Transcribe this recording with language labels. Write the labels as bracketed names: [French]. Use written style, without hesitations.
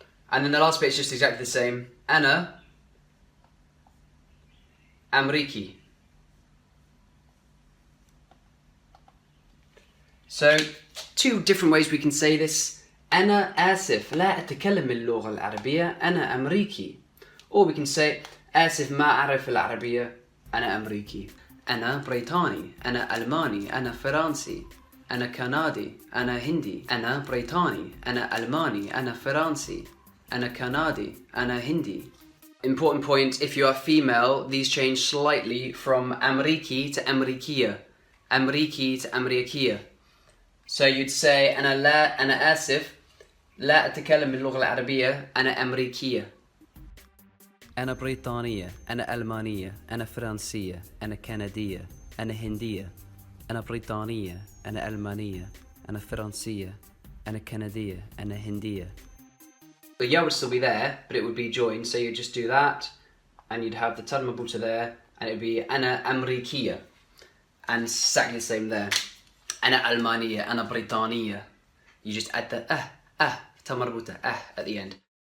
[English] And then the last bit is just exactly the same. [Arabic] أنا أمريكي. [English] So, two different ways we can say this. [Arabic] أنا آسف لا أتكلم اللغة العربية أنا أمريكي. [English] Or we can say [Arabic] آسف ما أعرف العربية أنا أمريكي. أنا بريطاني. أنا ألماني. أنا فرنسي. أنا كندي. أنا هندي. أنا بريطاني. أنا ألماني. أنا فرنسي. أنا كندي. أنا هندي. [English] Important point, if you are female, these change slightly from أمريكي to أمريكية. [Arabic] أمريكي to أمريكية. [English] So you'd say [Arabic] أنا آسف لا أتكلم اللغة العربية أنا أمريكية. أنا بريطانية، أنا ألمانية، أنا فرنسية، أنا كندية، أنا هندية، أنا بريطانية، أنا ألمانية، أنا فرنسية، أنا كندية، أنا هندية. [English] The ya would still be there, but it would be joined, so you'd just do that, and you'd have the tad marbuta there, and it would be أنا أمريكية. And exactly the same there. [Arabic] أنا ألمانية, أنا بريطانية. [English] You just add the tad marbuta, at the end.